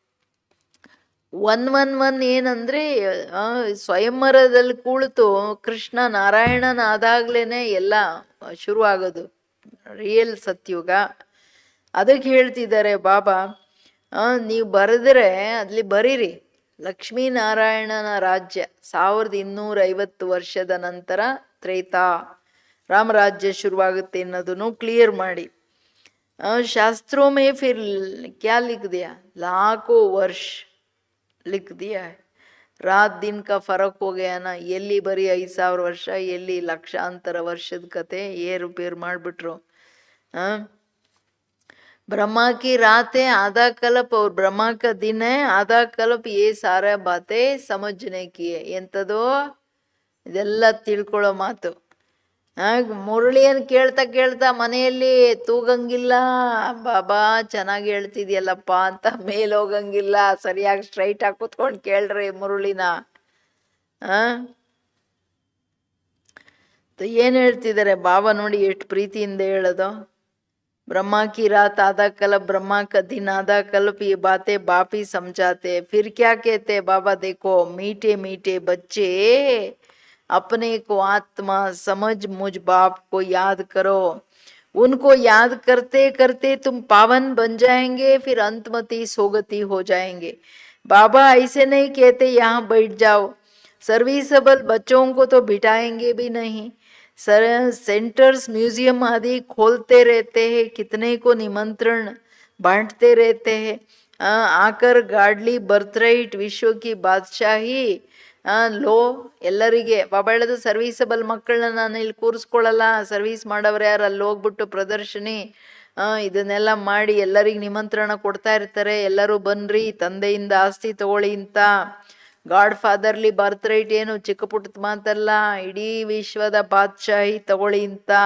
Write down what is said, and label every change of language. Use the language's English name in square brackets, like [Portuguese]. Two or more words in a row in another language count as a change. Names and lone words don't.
[Kannada] 111 ಏನಂದ್ರೆ ಸ್ವಯಂವರದಲ್ಲಿ ಕುಳಿತು ಕೃಷ್ಣ ನಾರಾಯಣನ ಆದಾಗ್ಲೇನೆ ಎಲ್ಲ ಶುರು ಆಗೋದು ರಿಯಲ್ ಸತ್ಯುಗ. ಅದಕ್ಕೆ ಹೇಳ್ತಿದ್ದಾರೆ ಬಾಬಾ, ನೀವು ಬರೆದ್ರೆ ಅಲ್ಲಿ ಬರೀರಿ ಲಕ್ಷ್ಮೀನಾರಾಯಣನ ರಾಜ್ಯ 1250 ವರ್ಷದ ನಂತರ ತ್ರೇತಾ ರಾಮರಾಜ್ಯ ಶುರುವಾಗುತ್ತೆ ಅನ್ನೋದನ್ನು ಕ್ಲಿಯರ್ ಮಾಡಿ. [Hindi] शास्त्रों में फिर क्या लिख दिया? लाखों वर्ष लिख दिया है. रात दिन का फर्क हो गया ना. [Kannada] ಎಲ್ಲಿ ಬರೀ 5000 ವರ್ಷ, ಎಲ್ಲಿ ಲಕ್ಷಾಂತರ ವರ್ಷದ ಕತೆ ಏರುಪೇರು ಮಾಡಿಬಿಟ್ರು. [Hindi] ब्रह्मा की रात है आधा कल्प और ब्रह्मा का दिन है आधा कल्प. ये सारा बातें समझने की है. [Kannada] ಎಂಥದೋ ಇದೆಲ್ಲ ತಿಳ್ಕೊಳ್ಳೋ ಮಾತು. ಮುರಳಿಯನ್ನು ಕೇಳ್ತಾ ಕೇಳ್ತಾ ಮನೆಯಲ್ಲಿ ತೂಗಂಗಿಲ್ಲ. ಬಾಬಾ ಚೆನ್ನಾಗಿ ಹೇಳ್ತಿದ್ಯಲ್ಲಪ್ಪ ಅಂತ ಮೇಲ್ ಹೋಗಂಗಿಲ್ಲ. ಸರಿಯಾಗಿ ಸ್ಟ್ರೈಟ್ ಆಗಿ ಕೂತ್ಕೊಂಡು ಕೇಳ್ರಿ ಮುರಳಿನ. ಏನ್ ಹೇಳ್ತಿದ್ದಾರೆ ಬಾಬಾ ನೋಡಿ ಎಷ್ಟು ಪ್ರೀತಿಯಿಂದ ಹೇಳೋದು. [Hindi] ब्रह्मा की रात आधा कल्प, ब्रह्मा का दिन आधा कल्प. ये बातें बाप ही समझाते. फिर क्या कहते बाबा? देखो मीठे मीठे बच्चे अपने को आत्मा समझ मुझ बाप को याद करो. उनको याद करते करते तुम पावन बन जाएंगे, फिर अंतमति सोगति हो जाएंगे. बाबा ऐसे नहीं कहते यहाँ बैठ जाओ. सर्विसेबल बच्चों को तो बिठाएंगे भी नहीं. सर [English] centers museum [Hindi] आदि खोलते रहते हैं, कितने को निमंत्रण बांटते रहते हैं. आकर [English] godly birthright [Hindi] विश्व की बादशाही ಲೋ ಎಲ್ಲರಿಗೆ. [Kannada] ಬಾಬಾ ಹೇಳೋದು ಸರ್ವೀಸಬಲ್ ಮಕ್ಕಳನ್ನ ನಾನು ಇಲ್ಲಿ ಕೂರಿಸ್ಕೊಳ್ಳಲ್ಲ. ಸರ್ವೀಸ್ ಮಾಡೋರು ಯಾರು ಅಲ್ಲಿ ಹೋಗ್ಬಿಟ್ಟು ಪ್ರದರ್ಶನಿ ಇದನ್ನೆಲ್ಲ ಮಾಡಿ ಎಲ್ಲರಿಗೆ ನಿಮಂತ್ರಣ ಕೊಡ್ತಾ ಇರ್ತಾರೆ. ಎಲ್ಲರೂ ಬನ್ರಿ ತಂದೆಯಿಂದ ಆಸ್ತಿ ತಗೊಳ್ಳಿ ಅಂತ. [English] god fatherly birth right [Kannada] ಏನು ಚಿಕ್ಕ ಪುಟ್ಟದ ಮಾತಲ್ಲ, ಇಡೀ ವಿಶ್ವದ ಬಾದ್ಶಾಹಿ ತಗೊಳ್ಳಿ ಅಂತ.